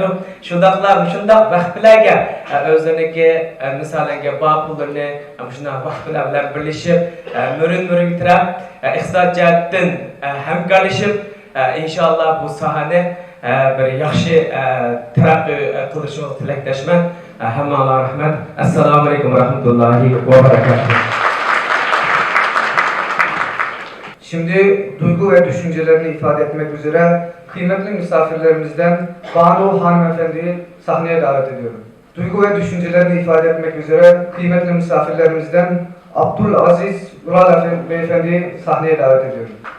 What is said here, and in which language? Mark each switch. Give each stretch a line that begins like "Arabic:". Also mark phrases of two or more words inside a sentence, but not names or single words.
Uzbek: Shundaqla shundaq vaqtlarga o'zlariniki misollarga bor pullarni shunday vaqtlar bilan birlashib, murin tirab, iqtisod jihatdan hamkorlashib, inshaalloh bu sohani bir yaxshi taraqqiy qilishni tilakdashman. Hammaga rahmat.
Arabic: السلام عليكم و رحمة الله و بركاته.
Turkish: Şimdi duygu ve düşüncelerini ifade etmek üzere kıymetli misafirlerimizden Banu Hanımefendi'yi sahneye davet ediyorum. Duygu ve düşüncelerini ifade etmek üzere kıymetli misafirlerimizden Abdülaziz Ural Beyefendi'yi sahneye davet ediyorum.